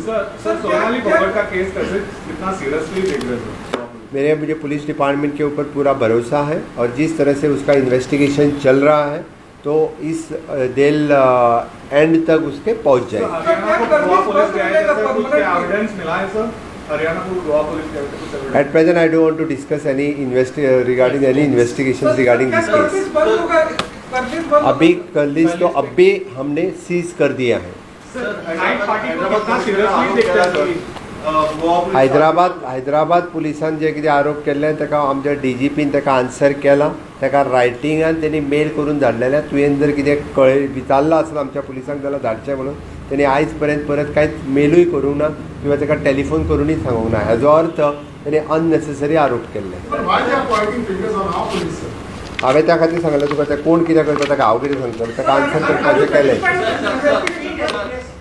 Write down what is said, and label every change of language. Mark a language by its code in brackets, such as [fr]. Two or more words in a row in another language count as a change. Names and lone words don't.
[hi] सर सोनाली पकड़ का केस कैसे कितना सीरियसली देख रहे हैं? मुझे पुलिस डिपार्टमेंट के ऊपर पूरा भरोसा है और जिस तरह से उसका इन्वेस्टिगेशन चल रहा है तो इस दिल एंड तक उसके पहुंच जाए। हरियाणा को गोवा पुलिस के आए थे, कुछ एविडेंस मिला है सर? हरियाणा को गोवा पुलिस के आए थे, कुछ evidence? [en] At present, I don't want to discuss any regarding any investigations regarding this case. [hi] अभी कर्लिस तो अभी हमने सीज कर दिया है। [en] night party [hi] को कितना सीरियसली देखता है सर? गोवा पुलिस [kok] हैदराबाद पुलिसान जे कितें आरोप केल्ले ताका आमच्या DGPन ताका आन्सर केला, ताका रायटिंगान त्यांनी मेल करून धाडलेल्या तुवें जर कितें विचारलं आसत आमच्या पुलिसांक जाल्यार धाडचें म्हणून त्यांनी आयज पर्यंत परत कांयच मेलूय करूंक ना किंवा ताका टेलिफोन करूनय सांगूंक ना। हेजो अर्थ त्यांनी अननेसेसरी आरोप केल्ले। हांवें त्या खातीर सांगलें तुका तें कोण कितें करता ताका हांव कितें सांगतलो, ताका आन्सर करपाचें केलें।